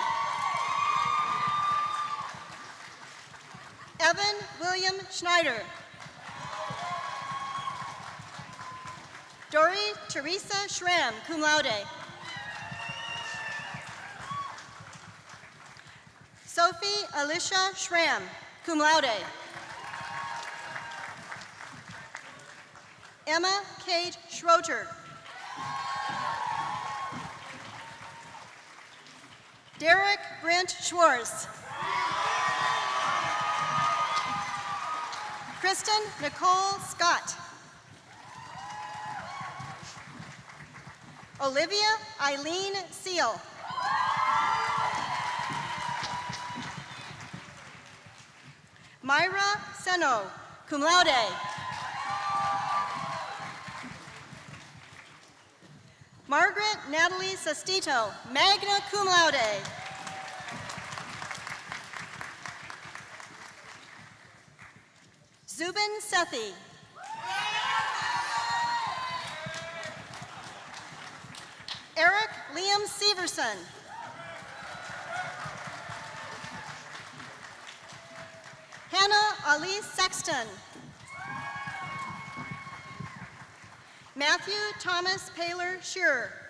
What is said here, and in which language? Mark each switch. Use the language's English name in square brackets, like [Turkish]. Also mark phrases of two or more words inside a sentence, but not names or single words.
[English] Evan William Schneider. Dory Teresa Schramm, [Latin] cum laude. [English] Sophie Alicia Schramm, [Latin] cum laude. [English] Emma Kate Schroeter. Derek Brent Schwartz. Kristen Nicole Scott. Olivia Eileen Seal. Myra Seno, [Latin] cum laude. [English] Margaret Natalie Sestito, [Latin] magna cum laude. [English] Zubin Sethi. Eric Liam Severson. Hannah Elise Sexton. Matthew Thomas Paler Shearer.